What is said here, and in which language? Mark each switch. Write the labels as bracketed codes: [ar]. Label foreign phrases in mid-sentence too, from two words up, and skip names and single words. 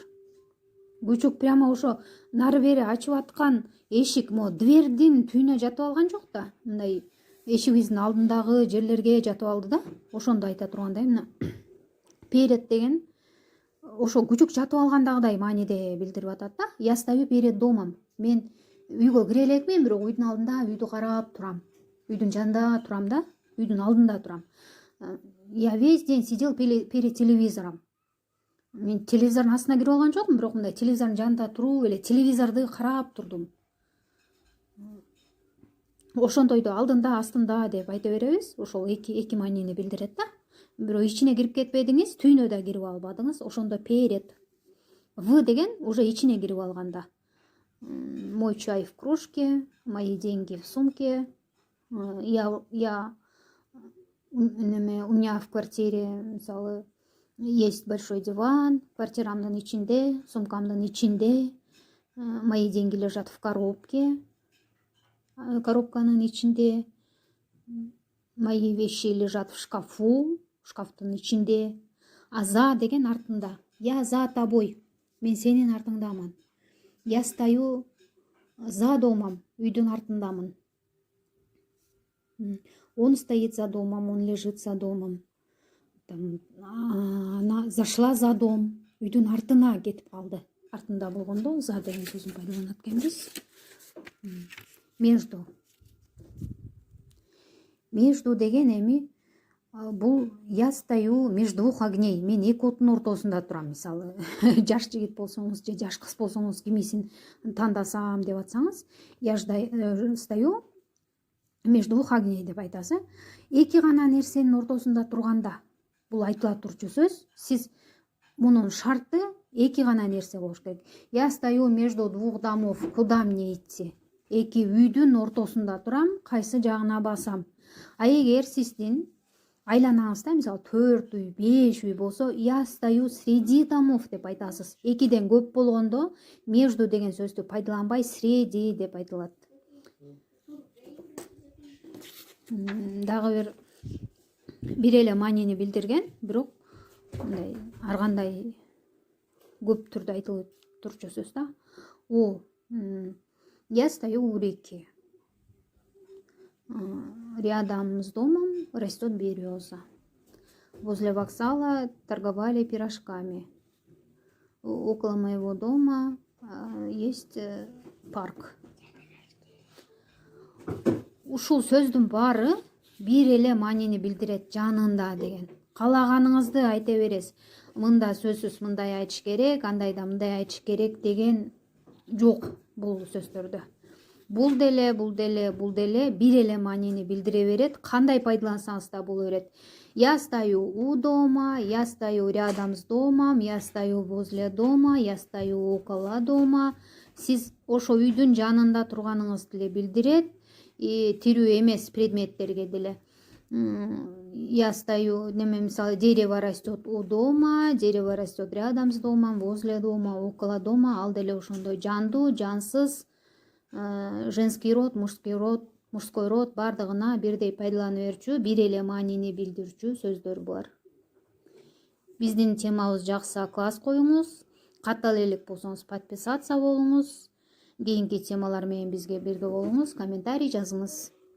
[ky] Күчүк прямо ошо нары бери ачып аткан эшик, двердин түйүнө жатып алган жок да. Мындай эшигибиздин алдындагы жерлерге жатып алды да. Ошондо айта тургандай, мына перед деген ошо күчүк жатып алгандагыдай мааниде билдирип атат да. [ru] Я стою перед домом. [ky] Мен үйгө кире элекмин, бирок үйдүн алдында үйдү карап турам. Үйдүн жанында турам да, үйдүн алдында турам. [ru] Я весь день сидел перед телевизором. [ky] Мен телевизордун астына кирип алган жокмун, бирок мындай телевизордун жанында туруп эле телевизорду карап турдум. Ошондойду алдында астында деп айта беребиз. Ошол эки маанини билдирет да. Бирок ичине кирип кетпедиңиз, түйүнө да кирип албадыңыз. Ошондо перед. В деген уже ичине кирип алганда. [ru] Мой чай в кружке, мои деньги в сумке. Я у меня в квартире, мисалы, есть большой диван, [ky] квартирамдын ичинде, сумкамдын ичинде, [ru] мои деньги лежат в коробке, [ky] коробканын ичинде, [ru] мои вещи лежат в шкафу, [ky] шкафтын ичинде. А за деген артында. [ru] Я за тобой, [ky] мен сенин артыңдамын. [ru] Я стою за домом, [ky] үйдүн артындамын. [ru] Он стоит за домом, он лежит за домом. Она зашла за дом, [ky] үйдүн артына кетип калды. Артында болгондо за деген сөзүн пайдаланат экенбиз. [ru] Между [ky] деген эми бул [ru] я стою между двух огней. [ky] Мен эки оттун ортосунда турам. Мисалы, жаш жигит болсоңуз же жаш кыз болсоңуз, кимисин тандасам деп атсаңыз, [ru] я стою между двух огней [ky] деп айтасыз. Эки гана нерсенин ортосунда турганда, бул айтыла турчу сөз. Сиз мунун шарты эки гана нерсе болуш керек. [ru] Я стою между двух домов, куда мне идти? [ky] Эки үйдүн ортосунда турам, кайсы жагына басам? А эгер сиздин айланаңызда, мисалы, 4 үй, 5 үй болсо, [ru] я стою среди домов [ky] деп айтасыз. Экиден көп болгондо между деген сөздү пайдаланбай среди деп айтылат. Дагы бир эле маанини билдирген, бирок мындай ар кандай көп түрдө айтылып турчу сөз да. [ru] Я стою у реки. Рядом с домом растет береза. Возле вокзала торговали пирожками. Около моего дома есть парк. [ky] Ушул сөздүн баары бир эле маанини билдирет, жанында деген. Каалаганыңызды айта бересиз. Мында сөзсүз мындай айтыш керек, андайда мындай айтыш керек деген жок бул сөздөрдө. Бул деле бир эле маанини билдире берет. Кандай пайдалансаңыз да боло берет. [ru] Я стою у дома, я стою рядом с домом, я стою возле дома, я стою около дома. [ky] Сиз ошо үйдүн жанында турганыңызды деле билдирет. Тирүү эмес предметтерге деле. [ru] Я стою, мисалы, дерево растет у дома, дерево растет рядом с домом, возле дома, около дома. [ky] Ал деле ошондой жандуу, жансыз, [ru] женский род, мужской род [ky] бардыгына бирдей пайдалана берчү, бир эле маанини билдирчү сөздөр булар. Биздин темабыз жакса класс коюңуз, катал элек болсоңуз подписаться болуңуз, кийинки темалар менен бизге бирге болуңуз, комментарий жазыңыз.